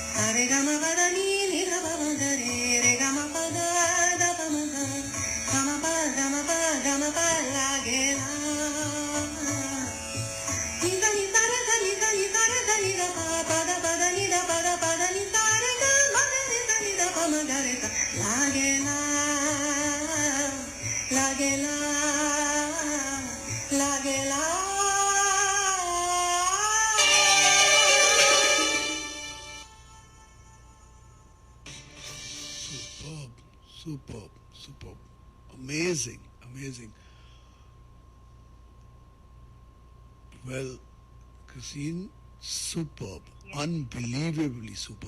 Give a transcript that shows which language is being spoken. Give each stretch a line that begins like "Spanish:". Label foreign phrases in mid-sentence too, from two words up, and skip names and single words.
English: re ga ma pa da ni da pa ma da re ga ma pa da pa ma da ga ma pa la ge la ni sa ni sa re sa ni sa ni sa re sa ni da pa da ni da pa da ni sa re ga ma da ni sa ni da pa ma ga re sa la ge la la ge la la ge la. Superb, superb, superb. Amazing, amazing. Well, Christine, superb, unbelievably superb.